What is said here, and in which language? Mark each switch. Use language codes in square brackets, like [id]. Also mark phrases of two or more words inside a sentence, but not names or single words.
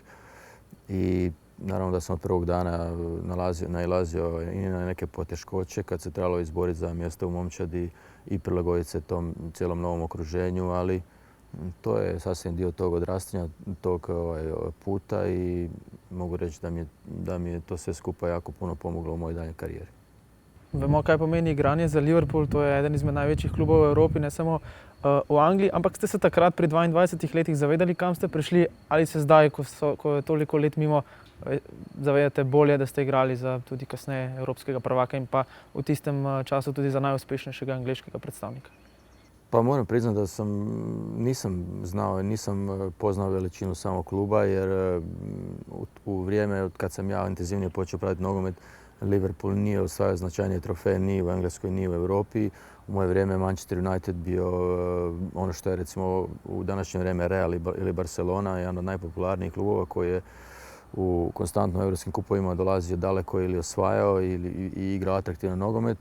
[hr] I naravno da sam od prvog dana nailazio i na neke poteškoće kad se trebalo izboriti za mjesto u momčadi i prilagoditi se tom cijelom novom okruženju, ali to je sasvim dio tog odrastanja, tog puta, i mogu reći da mi je to sve skupa jako puno pomoglo u mojoj daljnjoj karijeri. [sl] Vemo, kaj pomeni igranje za Liverpool. To je eden izmed največjih klubov v Evropi, ne samo v Angliji. Ampak ste se takrat pri 22 letih zavedali, kam ste prišli, ali se zdaj, ko je toliko let mimo, zavedate bolje, da ste igrali za tudi kasneje evropskega prvaka in pa v tistem času tudi za najuspešnejšega angleškega predstavnika? [hr] Pa moram priznati da nisam znao, nisam poznao veličinu samog kluba jer u vrijeme od kad sam ja intenzivnije počeo pratiti nogomet, Liverpool nije osvajao značajnije trofeje ni u Engleskoj ni u Europi. U moje vrijeme Manchester United bio ono što je recimo u današnje vrijeme Real ili Barcelona, jedan od najpopularnijih klubova koji je u konstantno europskim kupovima dolazio daleko ili osvajao i igrao atraktivan nogomet.